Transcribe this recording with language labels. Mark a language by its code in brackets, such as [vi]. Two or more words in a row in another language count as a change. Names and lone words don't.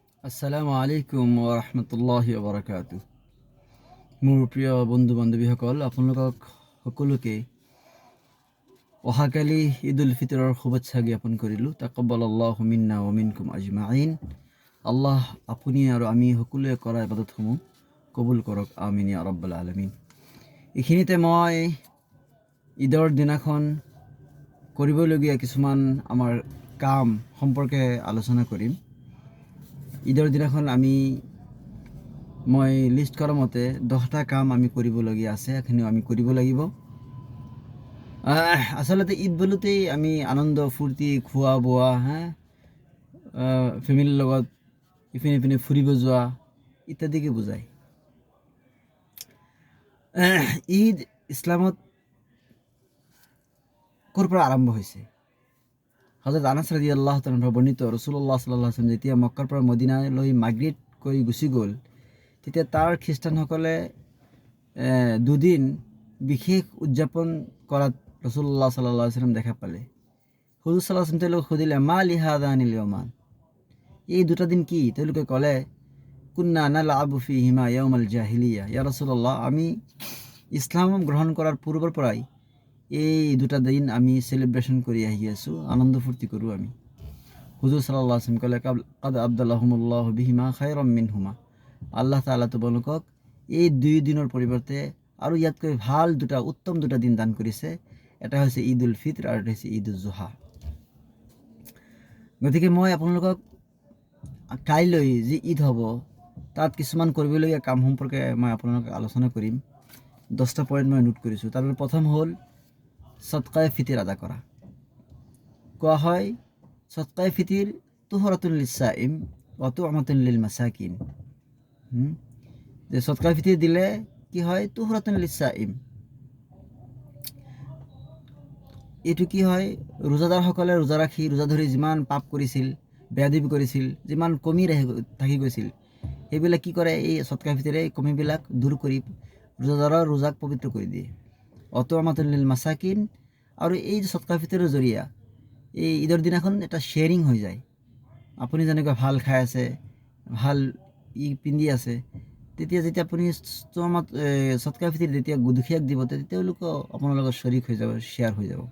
[ar] السلام عليكم ورحمة الله وبركاته. [as] মোৰ প্ৰিয় বন্ধু বান্ধৱীসকল, আপোনালোকক সকলোকে অহাকালি ঈদ উল ফিতৰৰ শুভেচ্ছা জ্ঞাপন কৰিলোঁ। [ar] تقبل الله منا ومنكم أجمعين. [as] আল্লাহ আপুনি আৰু আমি সকলোৱে কৰা ইবাদতসমূহ কবুল কৰক, [ar] آمين يا رب العالمين. [as] এইখিনিতে মই ঈদৰ দিনাখন কৰিবলগীয়া কিছুমান আমাৰ কাম সম্পৰ্কে আলোচনা কৰিম। ঈদৰ দিনাখন মই লিষ্ট কৰা মতে 10টা কাম আমি কৰিবলগীয়া আছে, এইখিনিও আমি কৰিব লাগিব। আচলতে ঈদ বোলোতেই আমি আনন্দ ফূৰ্তি খোৱা বোৱা, ফেমিলিৰ লগত ইপিনে ফুৰিব যোৱা ইত্যাদিকে বুজায়। ঈদ ইছলামত ক'ৰ পৰা আৰম্ভ হৈছে? হযৰত আনাস [ar] رضي الله تعالى [as] পৰা বৰ্ণিত, ৰাসূলুল্লাহ [ar] صلى الله عليه وسلم [as] যেতিয়া মক্কাৰ পৰা মদিনালৈ মাইগ্ৰেট কৰি গুচি গ'ল, তেতিয়া তাৰ খ্ৰীষ্টানসকলে দুদিন বিশেষ উদযাপন কৰাত ৰাসূলুল্লাহ [ar] صلى الله عليه وسلم [as] দেখা পালে। হুজুৰ [ar] صلى الله عليه وسلم [as] তেওঁলোকক সুধিলে, [ar] ما هذان اليومان, [as] এই দুটা দিন কি? তেওঁলোকে ক'লে, [ar] كنا نلعب فيهما يوم الجاهلية يا رسول الله, [as] আমি ইছলাম গ্ৰহণ কৰাৰ পূৰ্বৰ পৰাই এই দুটা দিন আমি সেলিব্রেশন কৰি আহি আছোঁ, আনন্দ ফূৰ্তি কৰোঁ আমি। হুজুৰ [ar] صلى الله عليه وسلم [as] ক'লে, [ar] قد أبدلهم الله بهما خيرا منهما, الله تعالى [as] তোমালোকক এই দুই দিনৰ পৰিৱৰ্তে আৰু ইয়াতকৈ ভাল উত্তম দুটা দিন দান কৰিছে। এটা হৈছে ঈদ উল ফিত্ৰ আৰু এটা হৈছে ঈদ উল জুহা। গতিকে মই আপোনালোকক কাইলৈ যি ঈদ হ'ব তাত কিছুমান কৰিবলগীয়া কাম সম্পৰ্কে মই আপোনালোকক আলোচনা কৰিম। 10টা পইণ্ট মই নোট কৰিছোঁ। তাৰ প্ৰথম হ'ল সদকায়ে ফিতিৰ আদা কৰা। কোৱা হয় [ar] সদকায়ে ফিতিৰ طهرة للصائم وطعمة للمساكين, [as] যে সদকায়ে ফিতির দিলে কি হয়? [ar] طهرة للصائم. [as] এইটো কি হয়? ৰোজাদাৰসকলে ৰোজা ৰাখি ৰোজা ধৰি যিমান পাপ কৰিছিল, বেয়াদবি কৰিছিল, যিমান কমি থাকি গৈছিল, সেইবিলাক কি কৰে? এই সদকায়ে ফিতিৰে এই কমিবিলাক দূৰ কৰি ৰোজাদাৰৰ ৰোজাক পবিত্ৰ কৰি দিয়ে। [ar] وطعمة للمساكين, [as] আৰু এই যে সদকায়ে ফিতৰৰ জৰিয়া এই ঈদৰ দিনাখন এটা শ্বেয়াৰিং হৈ যায়। আপুনি যেনেকৈ ভাল খাই আছে, ভাল পিন্ধি আছে, যেতিয়া আপুনি সদকায়ে ফিতিৰ যেতিয়া দুখীয়াক দিব, তেতিয়া তেওঁলোকেও আপোনাৰ লগত শৰীক হৈ যাব, শ্বেয়াৰ হৈ যাব।